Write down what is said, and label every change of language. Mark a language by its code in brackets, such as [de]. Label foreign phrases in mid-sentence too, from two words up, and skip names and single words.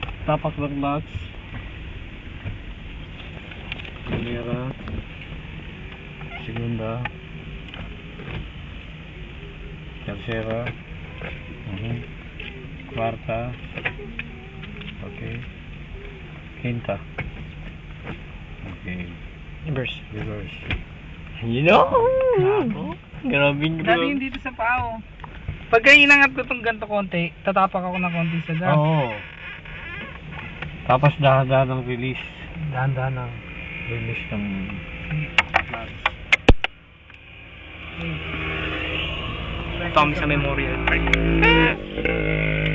[tl] tapak ng clutch. [es] Primera. Segunda. Tercera. Cuarta. Okay. Quinta. Okay. [en] Reverse. Reverse. You know? [tl] Grabe Dali dito sa pao. Pagka inangat ko itong ganito konti, tatapak ako ng konti sa gas. Oo. Tapos dahan-dahan ng release. Dahan-dahan ng Release ng clutch. Tommy sa Memorial Park.